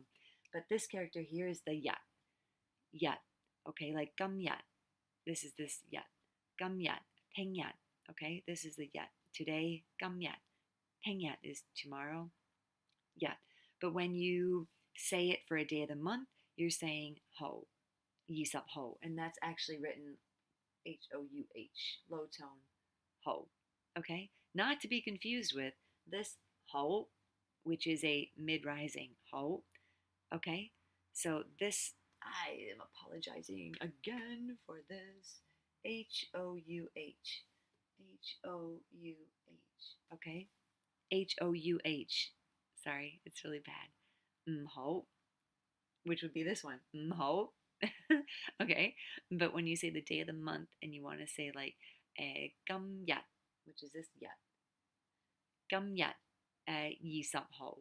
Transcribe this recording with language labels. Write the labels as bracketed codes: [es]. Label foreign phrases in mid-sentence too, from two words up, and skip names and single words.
[en] But this character here is the yat, yat. Okay, like [yue] 今日. [en] This is this yat. [yue] 今日，聽日. [en] Okay, this is the yat. Today, [yue] 今日. 聽日 [en] is tomorrow, yat. But when you say it for a day of the month, you're saying ho, [yue] 二十號. [en] And that's actually written H-O-U-H, low tone, ho. Okay? Not to be confused with this ho, which is a mid-rising ho. Okay? So this, I am apologizing again for this. H-O-U-H. H-O-U-H. Okay? H-O-U-H. Sorry, it's really bad. Ho, which would be this one. Ho. Okay? But when you say the day of the month and you want to say like [yue] 今日, [en] which is this yat. [yue] 今日二十號.